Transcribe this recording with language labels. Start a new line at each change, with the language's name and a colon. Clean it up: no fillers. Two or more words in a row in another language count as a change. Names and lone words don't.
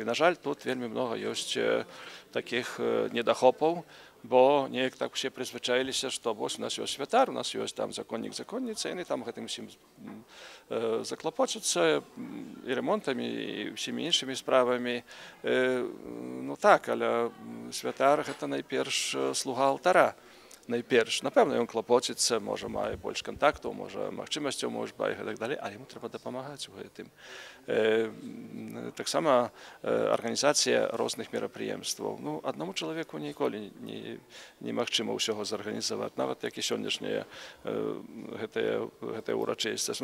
Ukrainian: На жаль, тут вельми много є таких недохопів, бо неяк так всі призвичаїлися, що ось у нас є святар, у нас є там законник, законниця, і вони там гэтым всім заклопочуться і ремонтами, і всіми іншими справами. Ну так, але святар – це найперш слуга алтара. Найперш, напевно, він клопочиться, може, має більше контакту, може, можливостей, може, і так далі, але йому треба допомагати у цим. Так само організація різних мероприємств. Ну, одному чоловіку ніколи неможливо всього зорганізувати, навіть як і сьогоднішнє гэта урочистість.